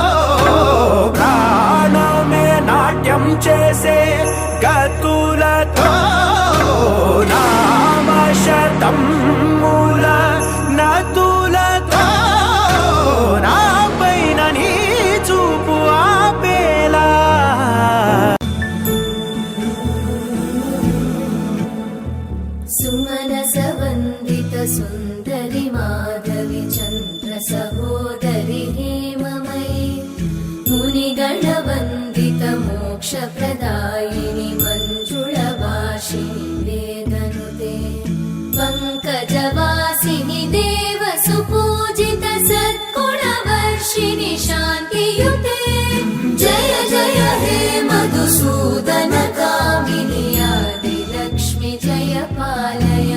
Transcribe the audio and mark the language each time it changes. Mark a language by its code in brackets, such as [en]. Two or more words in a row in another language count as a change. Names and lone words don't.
[te] ప్రాణమే నాట్యం చేసే గతులతో నామశతం మూల నతులతో నాపైన నీ చూపు ఆపేలా [sa] सुमनसवन्दित सुन्दरि माधवि चन्द्र सहोदरि हेममयि मुनिगणवन्दित मोक्षप्रदायिनि मञ्जुळवासिनि वेदनुते पङ्कजवासिनि देवसुपूजित सद्गुणवर्षिणि शान्तियुते जय जय हे मधुसूदन कामिनि आदिलक्ष्मि जय पाल